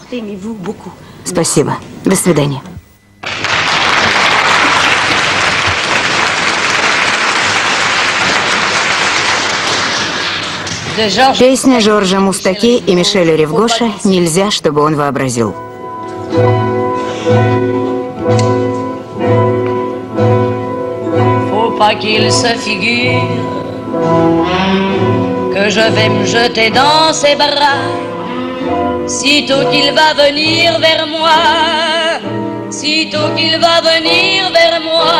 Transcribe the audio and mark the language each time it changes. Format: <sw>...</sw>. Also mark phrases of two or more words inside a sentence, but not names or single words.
<ru>Спасибо. До свидания. Песня Жоржа Мустаки и Мишеля Ревгоша «Нельзя, чтобы он вообразил».</ru> <fr>Pas qu'il se figure que je vais me jeter dans ses bras sitôt qu'il va venir vers moi, sitôt qu'il va venir vers moi.</fr>